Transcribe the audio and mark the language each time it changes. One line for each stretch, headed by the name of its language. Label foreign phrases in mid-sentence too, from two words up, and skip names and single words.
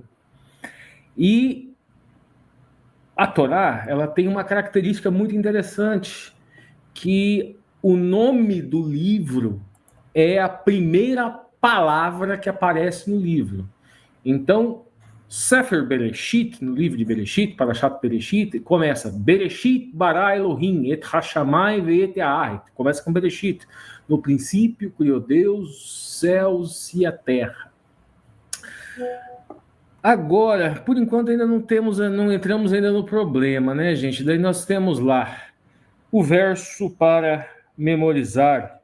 Portuguese: E a Torá, ela tem uma característica muito interessante, que o nome do livro é a primeira palavra que aparece no livro. Então,
Hebrew: ספר בראשית,
Portuguese: no livro de Bereshit,
Hebrew: פרשת בראשית,
Portuguese: começa
Hebrew: בראשית ברא אלוהים את השמים ואת הארץ.
Portuguese: Começa com Bereshit. No princípio criou Deus os céus e a terra. Agora, por enquanto ainda não entramos ainda no problema, né, gente? Daí nós temos lá o verso para memorizar.